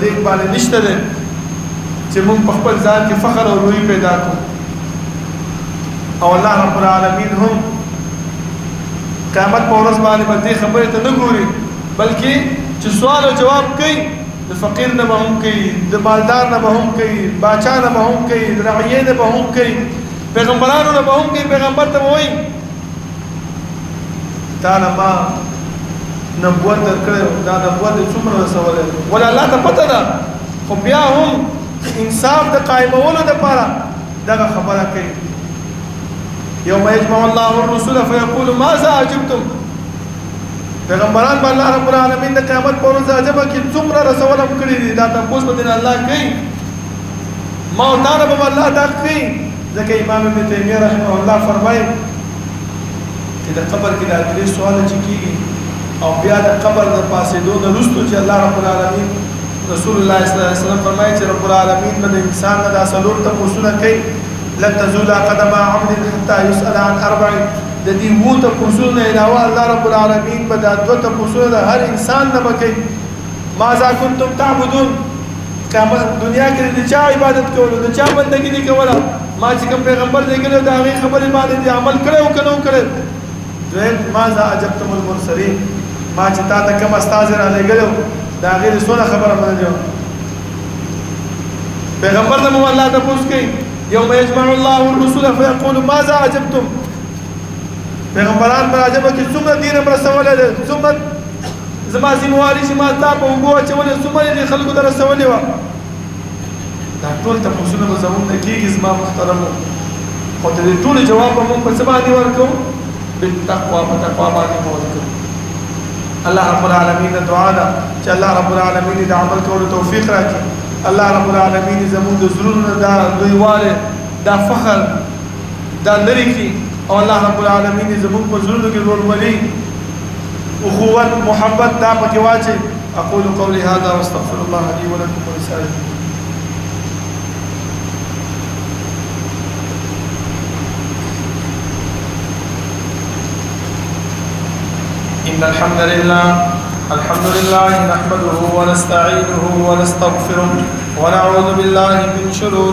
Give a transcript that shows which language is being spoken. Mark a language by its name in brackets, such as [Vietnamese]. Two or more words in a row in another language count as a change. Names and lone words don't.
[Pashto] دې باندې نشته دی چې موږ په خپل ځان کې فخر او لویي پیدا کړو او الله رب العالمین هم قیامت په ورځ باندې به دې خبرې ته نه ګوري بلکې چې سوال او جواب کوي د فقیر نه به هم کوي د مالدار نه به هم کوي باچا نه به هم کوي د رعیې نه به هم کوي پیغمبرانو نه به هم کوي پیغمبر ته به وایي تا نه ما نبوت درکړی دا نبوت دې څومره رسولی ولې الله ته پته ده خو بیا هم انصاف د قایمولو دپاره دغه خبره کوي [Arabic] یوم یجمع الله الرسل فیقول ماذا اجبتم [Pashto] پیغمبران به الله رب العالمین د قیامت په ورځ عجبه کې څومره رسول هم کړي دي دا تپوس به دین الله کوي ما او تا نه به الله دا کوي ځکه امام ابن تیمیه رحمه الله فرمایي چې د قبر کې دا درې سواله چې کېږي او بیا د قبر د پاسېدو نه وروسته چې الله رب العالمین رسول الله صلی الله علیه وسلم فرمایي چې رب العالمین به د انسان نه دا څلور تپوسونه کوي [Arabic] لن تزول قدم عبد حتى يسأل عن اربع [Pashto] د دې وو تپوسونه علاوه الله رب العالمین به دا دوه تپوسونه د هر انسان نه کوي [Arabic] ماذا كنتم تعبدون [Pashto] دنیا کې د چا عبادت کولو د چا بندګي دي کوله ما چې کوم پیغمبر دی ګلو دا هغې خبرې باندې عمل کړی او که نه کړی دویم [Arabic] ماذا اجبتم المرسلین [Pashto] ما چې تا ته کوم استازی رالیږلی د هغې د څونه خبره منلې پیغمبر ته مو الله تپوس کوي [Arabic] یوم یجمع الله الرسل فیقول ماذا اجبتم [Pashto] پیغمبران پر عجبه کې څومره دین هم رسولی دی څومره زما ذمواري چې ما تا په اوږو اچولې څومره یې خلکو ته رسولې وه دا ټول تپوسونه به زموږ نه کېږي زما محترمو خو د دې ټولو جواب به موږ په څه باندې ورکوو بالتقوا په تقوا باندې به ورکوو الله رب العالمین دعا ده چې الله رب العالمین د عمل کولو توفیق راکړي الله رب العالمین زموږ د زړونو دا لویوالی دا فخر دا لرې کړي او الله رب العالمین زموږ په زړونو کې ورولي اخوت محبت دا پکې واچي [Arabic] اقول قولي هذا واستغفر الله لي ولكم ولسائر إن الحمد لله نحمده ونستعينه ونستغفره ونعوذ بالله من شرور